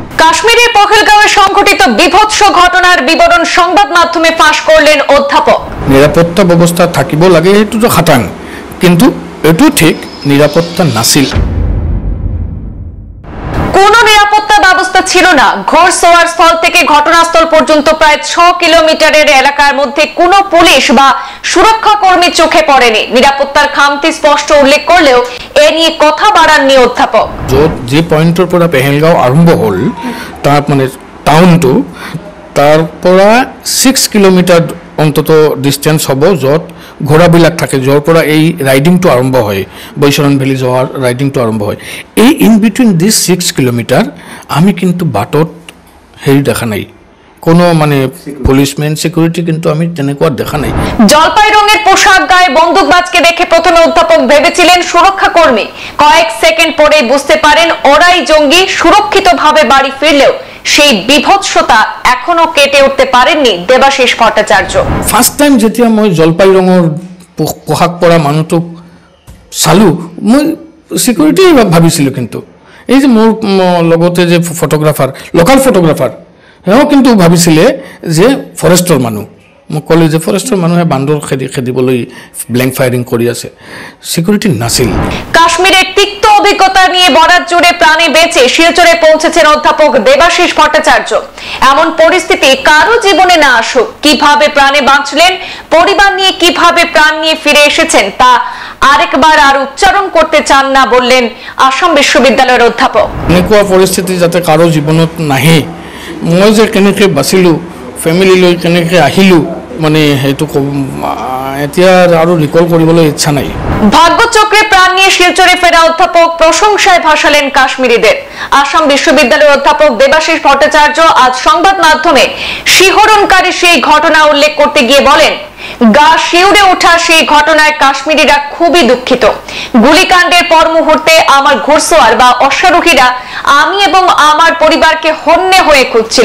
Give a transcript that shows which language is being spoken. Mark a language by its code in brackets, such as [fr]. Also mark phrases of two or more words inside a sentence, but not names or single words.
[bn] কাশ্মীরের পহেলগাঁওয়ে সংঘটিত বিভৎস ঘটনার বিবরণ সংবাদ মাধ্যমে ফাঁস করলেন অধ্যাপক। [as] নিরাপত্তা ব্যবস্থা থাকিব লাগে এটু তো খাটাং, কিন্তু এটু ঠিক নিরাপত্তা নাছিল। [bn] কোন নিরাপত্তা ব্যবস্থা ছিল না। ঘোড়সওয়ার স্থল থেকে ঘটনাস্থল পর্যন্ত প্রায় 6 কিলোমিটারের এলাকার মধ্যে কোনো পুলিশ বা সুরক্ষা কর্মী চোখে পড়েনি। নিরাপত্তার খামতি স্পষ্ট উল্লেখ করলেও এ নিয়ে কথা বাড়াননি অধ্যাপক। [as] যে পয়েন্টের পৰা পেহেলগাঁও আরম্ভ হল তার মানে টাউনটো তার পৰা 6 কিলোমিটার অন্তত ডিস্টেন্স হব, যত ঘোড়াবিলাক থাকে, যৰ পৰা এই রাইডিংটো আরম্ভ হয়, বৈশরণ ভ্যালি যাওয়ার রাইডিংটো আরম্ভ হয়। এই [en] in between this [as] 6 কিলোমিটার আমি কিন্তু বাটত হেৰি দেখা নাই, কোনো মানে [en] policeman security [as] কিন্তু আমি তেনেকুৱা দেখা নাই। [bn] জলপাই রঙের পোশাক গায়ে বন্দুকবাজকে দেখে প্রথমে অধ্যাপক ভেবেছিলেন সুরক্ষা কর্মী। কয়েক সেকেন্ড পরে বুঝতে পারেন ওরাই জঙ্গি। সুরক্ষিতভাবে বাড়ি ফিরলেও সেই বিভৎসতা এখনো কেটে উঠতে পারেননি দেবাশিস ভট্টাচার্য। [en] first time [as] যেতিয়া মই জলপাই রঙৰ পোশাক পৰা মানুহটোক চালো, মই সিকিউরিটি ভাবিছিলো, কিন্তু এই যে মোৰ লগতে যে ফটোগ্রাফার, [en] local photographer, [as] সেও কিন্তু ভাবিছিলে যে ফৰেষ্টৰ মানুহ। মোক ক'লে যে ফৰেষ্টৰ মানুহে বান্দৰ খেদিবলৈ [en] blank firing [as] কৰি আছে, সিকিউরিটি নাছিল। [bn] কাশ্মীরের তিক্ত অভিজ্ঞতা নিয়ে বরাত জুড়ে প্রাণে বেঁচে শিলচরে পৌঁছেছেন অধ্যাপক দেবাশিস ভট্টাচার্য। এমন পরিস্থিতি কারো জীবনে না আসুক, কিভাবে প্রাণে বাঁচলেন, পরিবার নিয়ে কিভাবে প্রাণ নিয়ে ফিরে এসেছেন তা আরেকবার আর উচ্চারণ করতে চান না বললেন আসাম বিশ্ববিদ্যালয়ের অধ্যাপক। [as] এনেকুৱা পৰিস্থিতি যাতে কারো জীবনত নাহে, মই যে কেনেকৈ বাচিলোঁ, ফেমিলি লৈ কেনেকৈ আহিলোঁ, মানে সেইটো এতিয়া আৰু রিকল কৰিবলৈ ইচ্ছা নাই। [bn] ভাগ্যচক্রে প্রাণ নিয়ে শিলচরে ফেরা অধ্যাপক প্রশংসায় ভাসালেন কাশ্মীরিদের। আসাম বিশ্ববিদ্যালয়ের অধ্যাপক দেবাশিস ভট্টাচার্য আজ সংবাদ মাধ্যমে শিহরণকারী সেই ঘটনা উল্লেখ করতে গিয়ে বলেন, গা শিউরে ওঠা সেই ঘটনায় কাশ্মীরিরা খুবই দুঃখিত। গুলিকাণ্ডের পর মুহূর্তে আমার ঘোড়সওয়ার বা অশ্বারোহীরা আমি এবং আমার পরিবারকে হন্যে হয়ে খুঁজছিল।